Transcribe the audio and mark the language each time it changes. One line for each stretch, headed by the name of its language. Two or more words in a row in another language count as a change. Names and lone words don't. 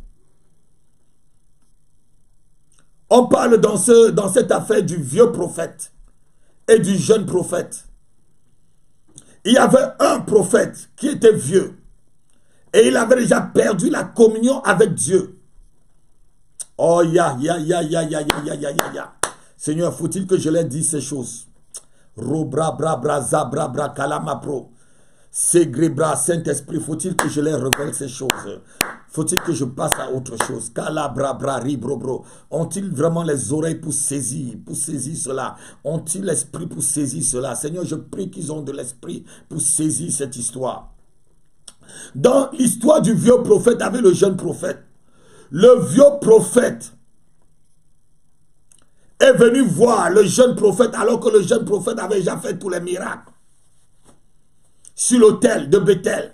French: On parle dans cette affaire du vieux prophète et du jeune prophète. Il y avait un prophète qui était vieux et il avait déjà perdu la communion avec Dieu. Oh ya. Seigneur, faut-il que je leur dise ces choses? Robra bra bra za bra bra kalama pro. Ségrébra, Saint-Esprit, faut-il que je leur révèle ces choses? Faut-il que je passe à autre chose? Calabra, bra, ribrobro. Ont-ils vraiment les oreilles pour saisir cela? Ont-ils l'esprit pour saisir cela? Seigneur, je prie qu'ils ont de l'esprit pour saisir cette histoire. Dans l'histoire du vieux prophète avec le jeune prophète, le vieux prophète est venu voir le jeune prophète alors que le jeune prophète avait déjà fait tous les miracles sur l'autel de Bethel.